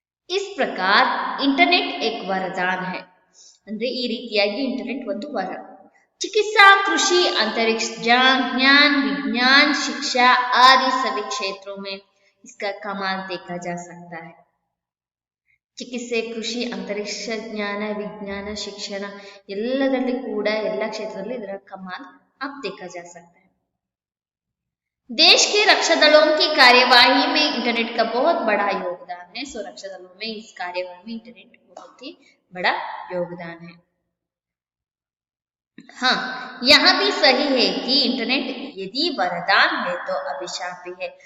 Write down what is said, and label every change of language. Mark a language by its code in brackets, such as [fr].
[hi] इस प्रकार इंटरनेट एक वरदान है। [kn] ಅಂದ್ರೆ ಈ ರೀತಿಯಾಗಿ ಇಂಟರ್ನೆಟ್ ಒಂದು ವರ। [hi] चिकित्सा, कृषि, अंतरिक्ष ज्ञान, विज्ञान, शिक्षा आदि सभी क्षेत्रों में इसका कमाल देखा जा सकता है। [kn] ಚಿಕಿತ್ಸೆ, ಕೃಷಿ, ಅಂತರಿಕ್ಷ ಜ್ಞಾನ, ವಿಜ್ಞಾನ, ಶಿಕ್ಷಣ ಎಲ್ಲದರಲ್ಲಿ ಕೂಡ ಎಲ್ಲ ಕ್ಷೇತ್ರದಲ್ಲಿ ಇದರ कमाल [hi] आप देखा जा सकता है। देश के रक्षा दलों की कार्यवाही में इंटरनेट का बहुत बड़ा योगदान है। सो रक्षा दलों में इस कार्यवाही में इंटरनेट बहुत ही बड़ा योगदान है। हाँ, यहाँ भी सही है कि इंटरनेट यदि वरदान है तो अभिशाप भी है।